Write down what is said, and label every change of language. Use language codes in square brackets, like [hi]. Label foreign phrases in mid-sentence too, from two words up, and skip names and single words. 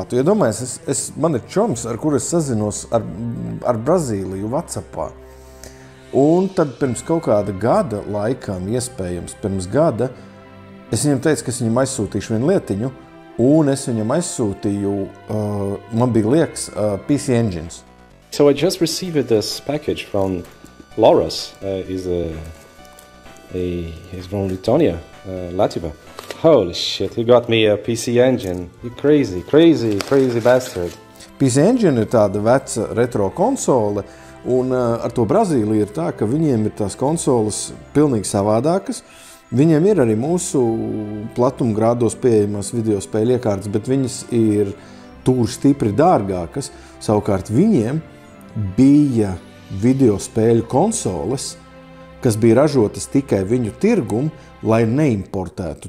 [lv] Tu iedomājies, man ir čoms, ar kuru es sazinos ar Brazīliju WhatsAppā. Un tad pirms kaut kāda gada laikam, iespējams pirms gada, es viņam teicu, ka es viņam aizsūtīšu vienu lietiņu, un es viņam aizsūtīju, man bija liekas, PC Engines. [en] So I just received this package from Lauras. He's from Lithuania, Latvia. Holy shit, he got me a PC Engine. You crazy bastard. PC [lv] Engine ir tāda veca retro konsole, un ar to Brazīliju ir tā, ka viņiem ir tās konsoles pilnīgi savādākas. Viņiem ir arī mūsu platumgrādos pieejamās videospēļu iekārtas, bet viņas ir tur stipri dārgākas. Savukārt viņiem bija videospēļu konsoles, kas bija ražotas tikai viņu tirgumu, lai neimportētu.